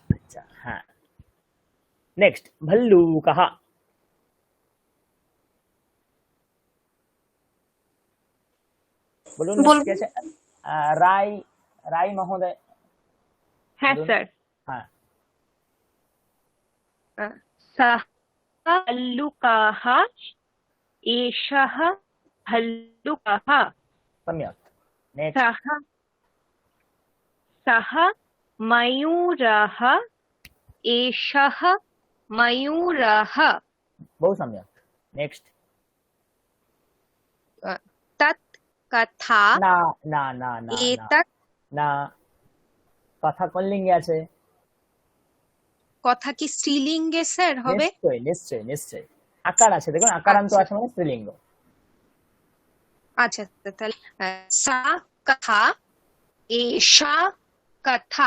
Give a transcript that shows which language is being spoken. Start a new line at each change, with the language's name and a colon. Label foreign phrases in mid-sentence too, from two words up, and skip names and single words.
Bangla: আচ্ছা, হ্যাঁ। নেক্সট, ভল্লুকः। বলুন বলুন। কি আছে? রায় মহোদয়। হ্যাঁ বলুন। স্যার, হ্যাঁ,
Sanskrit: सः भल्लुकः, एषः भल्लुकः, सम्यक। नेक्स्ट, सः सः मयूरः, एषः मयूरः, बहुत सम्यक। नेक्स्ट, तत् कथा,
Bangla: না না না না
Sanskrit: एतत्
Bangla: না, কথা কোন লিঙ্গে আছে? কথা কি স্ত্রীলিঙ্গে স্যার হবে? নিশ্চয় নিশ্চয় নিশ্চয়, আকার আছে, দেখুন আকারান্ত আছে মানে স্ত্রীলিঙ্গ। আচ্ছা, তাহলে
Sanskrit: সা কথা, এষা কথা।